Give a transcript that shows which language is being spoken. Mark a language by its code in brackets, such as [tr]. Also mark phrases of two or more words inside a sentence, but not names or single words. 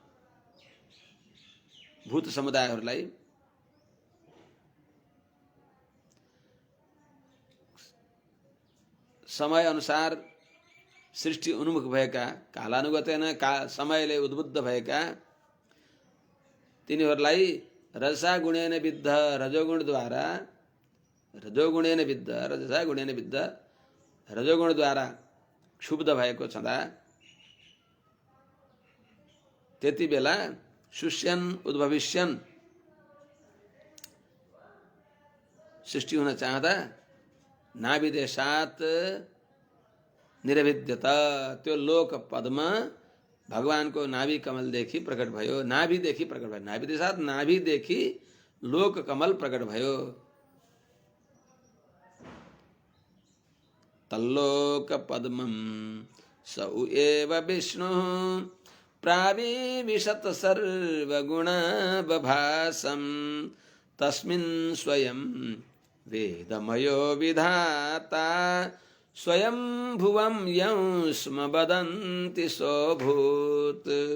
[ne] भूत समुदायहरूलाई समय अनुसार सृष्टि उन्मुख भएका कालानुगतेन समयले उद्बुद्ध भएका तिनीहरूलाई [sa] रजसा गुणेन विद्ध रजसा गुणेन विद्ध [ne] रजोगुणद्वारा क्षुब्ध भएको छँदा त्यति बेला [sa] शुष्यन् उद्भविष्यन् [ne] सृष्टि हुन चाहँदा [sa] नाभिदेशात् निरभिद्यत [ne] त्यो लोक पदमा भगवानको नाभि कमलदेखि प्रकट भयो नाभिदेखि प्रकट भयो नाभिदेशात् नाभिदेखि लोक कमल प्रकट भयो। [sa] तल्लोक पद्मं स एव विष्णुः प्राविविशत सर्वगुणबभासं तस्मिन् स्वयं वेदमयो विधाता स्वयं भुवं यं स्म वदन्ति सोऽभूत्।